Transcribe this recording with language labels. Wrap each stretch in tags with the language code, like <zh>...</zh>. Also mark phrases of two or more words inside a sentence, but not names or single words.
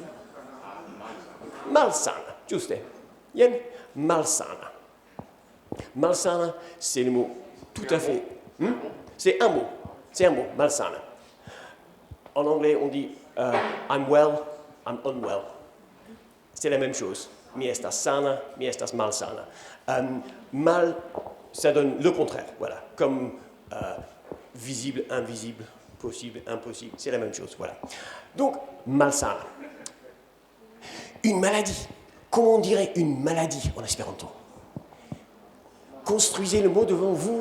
<fr>Malsana, juste. Bien, malsana. Malsana, c'est le mot tout à fait. C'est un mot, malsana. En anglais, on dit</fr> <en>I'm well, I'm unwell.</en> <fr>C'est la même chose.</fr> <eo>Mi estas sana, mi estas malsana.</eo> <fr>Mal, ça donne le contraire, voilà. Comme visible, invisible, possible, impossible, c'est la même chose, voilà. Donc, malsana. Une maladie. Comment on dirait une maladie en espéranto? Construisez le mot devant vous.</fr>